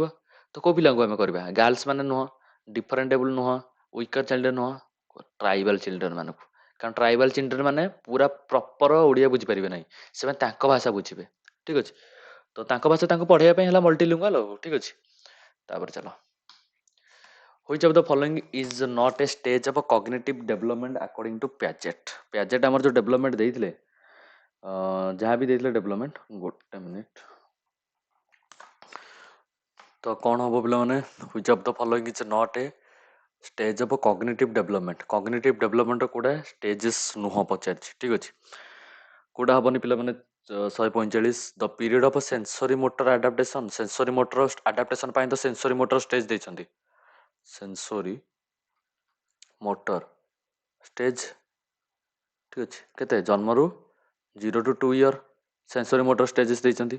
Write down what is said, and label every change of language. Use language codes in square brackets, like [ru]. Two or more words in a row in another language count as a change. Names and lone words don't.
[or] ତ କେଉଁ ପିଲାଙ୍କୁ ଆମେ କରିବା ଗାର୍ଲସ ମାନେ ନୁହଁ ଡିଫରେଣ୍ଟେବୁଲ ନୁହଁ [en] weaker child [or] ନୁହଁ [en] tribal children [or] ମାନଙ୍କୁ କାରଣ [en] tribal children [or] ମାନେ ପୁରା ପ୍ରପର ଓଡ଼ିଆ ବୁଝିପାରିବେ ନାହିଁ ସେମାନେ ତାଙ୍କ ଭାଷା ବୁଝିବେ ଠିକ୍ ଅଛି। ତ ତାଙ୍କ ଭାଷା ତାଙ୍କୁ ପଢ଼େଇବା ପାଇଁ ହେଲା ମଲ୍ଟିଲିଙ୍ଗୁଆଲ ଆଉ ଠିକ୍ ଅଛି। ତାପରେ ଚାଲ [en] Which of the following is not a stage of a cognitive development according to Piaget? [or] Piaget ଆମର ଯେଉଁ ଡେଭଲପମେଣ୍ଟ ଦେଇଥିଲେ ଯାହା ବି ଦେଇଥିଲେ ଡେଭଲପମେଣ୍ଟ ଗୋଟେ ମିନିଟ୍ ତ କ'ଣ ହବ ପିଲାମାନେ [en] which of the following is not a stage of a cognitive development [or] କୋଉଟା stages ନୁହଁ ପଚାରିଛି ଠିକ୍ ଅଛି। କୋଉଟା ହବନି ପିଲାମାନେ 145 [en] the period of sensory motor adaptation [or] ପାଇଁ ତ [en] sensory motor stage [or] ଦେଇଛନ୍ତି [en] sensory motor stage [or] ଠିକ୍ ଅଛି କେତେ ଜନ୍ମରୁ [en] 0 to 2 year sensory motor stages [or] ଦେଇଛନ୍ତି।